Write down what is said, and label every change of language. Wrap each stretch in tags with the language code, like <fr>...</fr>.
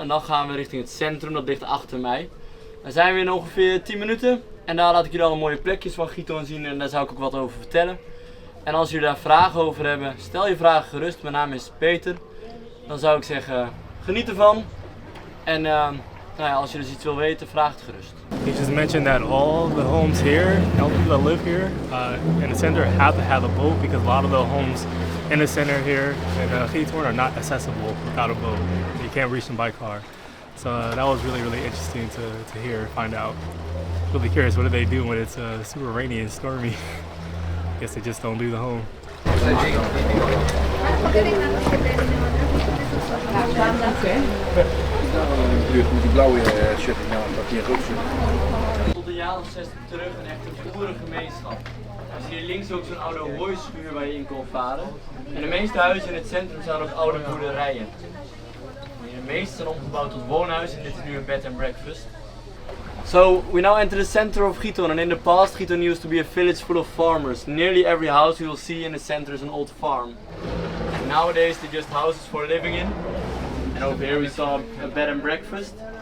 <nl>En dan gaan we richting het centrum, dat ligt achter mij. Dan zijn we in ongeveer 10 minuten en daar laat ik jullie alle mooie plekjes van Giethoorn zien en daar zou ik ook wat over vertellen. En als jullie daar vragen over hebben, stel je vragen gerust, mijn naam is Peter. Dan zou ik zeggen, geniet ervan. En Nou ja, als je dus iets wil weten, vraag het gerust.</nl> <en>He just mentioned that all the homes here, all the people that live here in the center have to have a boat because a lot of the homes in the center here in Giethoorn are not accessible without a boat. You can't reach them by car. So that was really, really interesting to hear, find out. Really curious, what do they do when it's super rainy and stormy? I guess they just don't leave the home.</en> <nl>Met die blauwe shirt dat hier ook Tot een jaar of 60 terug een echte boerengemeenschap. We zien hier links ook zo'n oude hooischuur waar je in kon varen. En de meeste huizen in het centrum zijn ook oude boerderijen. De meeste zijn omgebouwd tot woonhuizen en dit is nu een bed and breakfast.</nl> <en>So we now enter the center of Giethoorn, and in the past Giethoorn used to be a village full of farmers. Nearly every house you will see in the center is an old farm. And nowadays they're just houses for living in. And over here we saw a bed and breakfast.</en>